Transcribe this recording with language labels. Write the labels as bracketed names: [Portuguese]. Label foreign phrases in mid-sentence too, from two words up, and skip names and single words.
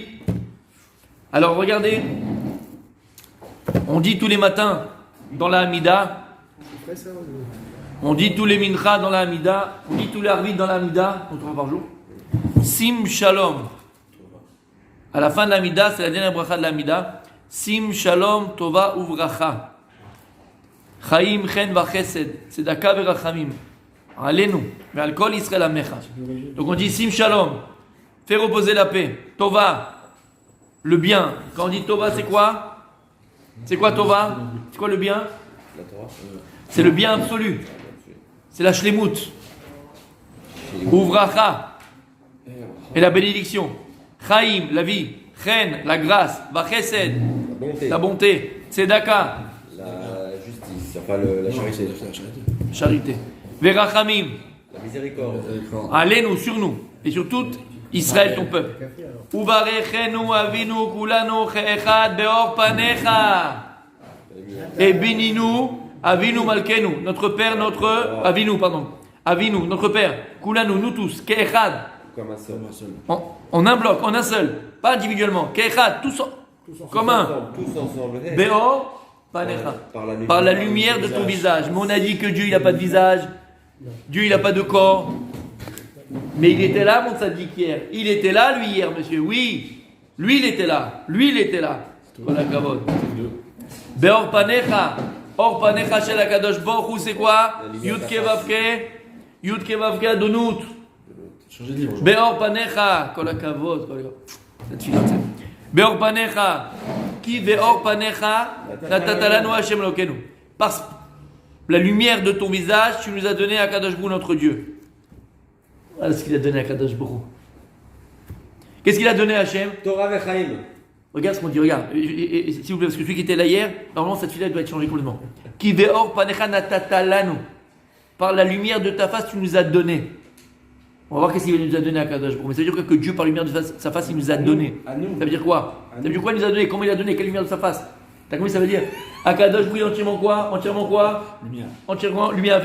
[French] Alors regardez, on dit tous les matins dans la Hamida, on dit tous les mincha dans la Hamida, on dit tous les arvit dans la Hamida, 3 par jour. [Hebrew] שים שלום. [French] À la fin de la Hamida, c'est la dernière bracha de la Hamida. [Hebrew] שים שלום טובה וברכה. חיים חן וחסד. צדקה ורחמים. עלינו. ועל כל ישראל עמך. [French] Donc on dit [Hebrew] שים שלום. [French] Fais reposer la paix. Tova. Le bien. Quand on dit Tova, c'est quoi? C'est quoi Tova? C'est quoi le bien? C'est le bien absolu. C'est la shlemut. Uvracha. Et la bénédiction. Chaim, la vie. Chen, la grâce. Vachesed, la bonté. Tzedaka, la justice, enfin la charité. Charité. Verachamim, La miséricorde. Alenu, sur nous. Et sur tout Israël, ton peuple. [Hebrew] וברכנו אבינו כלנו אחד באור פניך. [French] Et bénis-nous, [Hebrew] אבינו מלכנו. [French] Notre père, Avinu, notre père. Kulanu, nous tous. Ke'echad. Comme un seul. En un bloc, en un seul. Pas individuellement. Ke'echad, tous commun. Tous ensemble. [Hebrew] באור פניך. [French] Par la lumière de ton visage. Mais on a dit que Dieu, il n'a pas de visage. Dieu, il n'a pas de corps. Mais il était là, mon tzaddik, hier. Il était là, lui, hier, monsieur. Oui. Lui, il était là. Voilà, kavod. [Hebrew] באור פניך. אור פניך של הקדוש ברוך הוא, [French] c'est quoi? Yud kevavke adonut. [Hebrew] באור פניך. כל הכבוד. [French] Cette fille, [Hebrew] באור פניך. כי באור פניך נתת לנו השם אלוקינו. [French] Par la lumière de ton visage, tu nous as donné à [Hebrew] קדוש ברוך הוא, [French] notre Dieu. Voilà ce qu'il a donné à [Hebrew] קדוש ברוך הוא. [French] Qu'est-ce qu'il a donné à Hashem? [Hebrew] תורה וחיים. [French] Regarde ce qu'on dit, regarde. Et s'il vous plaît, parce que celui qui était là hier, normalement cette fille-là doit être changée complètement. [Hebrew] כי באור פניך נתת לנו. [French] Par la lumière de ta face, tu nous as donné. On va voir qu'est-ce qu'il nous a donné à [Hebrew] קדוש ברוך הוא. [French] Mais ça veut dire que Dieu, par la lumière de sa face, il nous a donné. Ça veut dire quoi? Ça veut dire quoi il nous a donné? Comment il a donné? Quelle lumière de sa face? T'as compris? Ça veut dire à [Hebrew] קדוש ברוך הוא, [French] entièrement quoi? Lumière. Entièrement lumière.